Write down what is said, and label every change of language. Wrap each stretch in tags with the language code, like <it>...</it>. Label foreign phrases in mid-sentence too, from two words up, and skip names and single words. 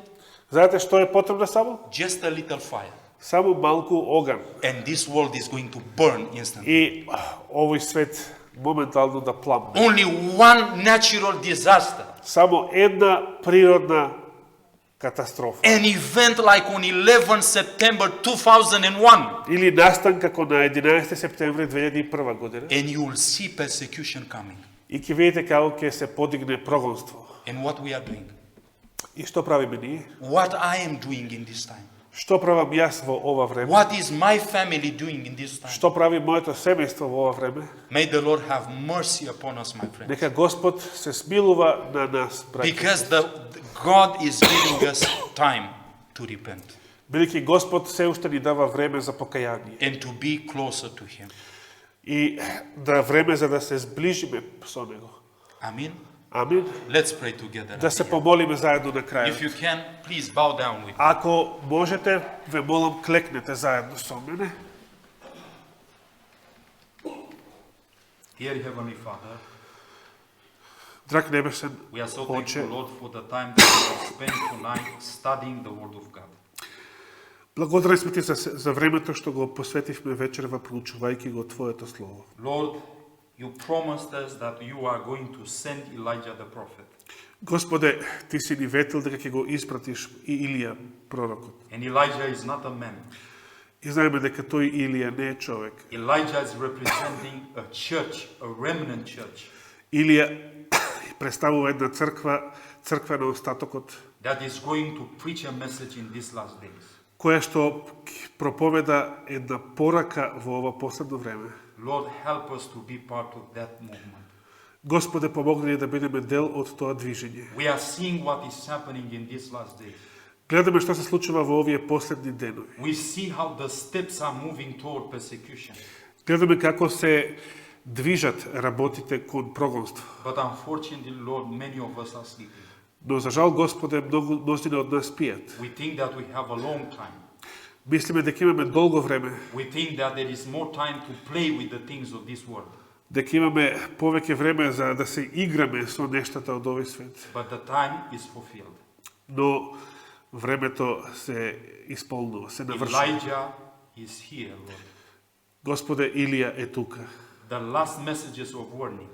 <mk>Знаете што е потребно само?</mk> <en>Just a little fire.</en> <mk>Само малку оган.</mk> <en>And this world is going to burn instantly.</en> <mk>И овој свет моментално да пламне.</mk> <en>Only one natural disaster.</en> <mk>Само една природна катастрофа.</mk> <en>An event like on 11 September 2001.</en> <mk>Или настан како на 11 септември 2001 година.</mk> <en>And you will see persecution coming.</en> <mk>И ќе видите како ќе се подигне прогонство.</mk> <en>And what we are doing.</en> <mk>И што правиме ние?</mk> <en>What I am doing in this time.</en> <mk>Што правам јас во ова време?</mk> <en>What is my family doing in this time?</en> <mk>Што прави моето семејство во ова време?</mk> <en>May the Lord have mercy upon us, my friends.</en> <mk>Нека Господ се смилува на нас, браќа.</mk> <en>Because God is giving us time to repent</en> <mk>Бидејќи Господ се уште ни дава време за покаяние.</mk> <en>and to be closer to Him.</en> <mk>И да време за да се сближиме со Него.</mk> <en>Amen.</en> <mk>Амин.</mk> <en>Let's pray together.</en> <mk>Да се помолиме заедно на</mk> <en>If</en> <mk>крајот.</mk> <en>you can, please bow down with me.</en> <mk>Ако можете, ве молам, клекнете заедно со мене.</mk> <en>Dear Heavenly Father,</en> <mk>Драг небесен</mk> <en>we are so</en> <mk>Отче,</mk> <en>thankful, Lord, for the time that we have spent tonight studying the Word of God.</en> <mk>благодарни сме ти за времето што го посветивме вечерва проучувајќи го Твоето Слово.</mk> <en>Lord, you promised us that you are going to send Elijah the prophet.</en> <mk>Господе, ти си ни ветил дека ќе го испратиш и Илија, пророкот.</mk> <en>And Elijah is not a man.</en> <mk>И знаеме дека тој Илија не е човек.</mk> <en>Elijah is representing a church, a remnant church,</en> <mk>Илија представува една црква на остатокот,</mk> <en>that is going to preach a message in these last days.</en> <mk>која што проповеда една порака во ова последно време.</mk> <en>Lord, help us to be part of that movement.</en> <mk>Господе, помогни ни да бидеме дел од тоа движење.</mk> <en>We are seeing what is happening in these last days.</en> <mk>Гледаме што се случува во овие последни денови.</mk> <en>We see how the steps are moving toward persecution.</en> <mk>Гледаме како се движат работите кон прогонство.</mk> <en>But unfortunately, Lord, many of us are sleeping.</en> <mk>Но за жал, Господе, мнозина од нас спијат.</mk> <en>We think that we have a long time.</en> <mk>Мислиме дека имаме долго време,</mk> <en>We think that there is more time to play with the things of this world.</en> <mk>дека имаме повеќе време за да се играме со нештата од овој свет.</mk> <en>But the time is fulfilled.</en> <mk>Но времето се исполнува, се навршува.</mk> <en>Elijah is here, Lord.</en> <mk>Господе, Илија е тука.</mk> <en>The last messages of warning</en>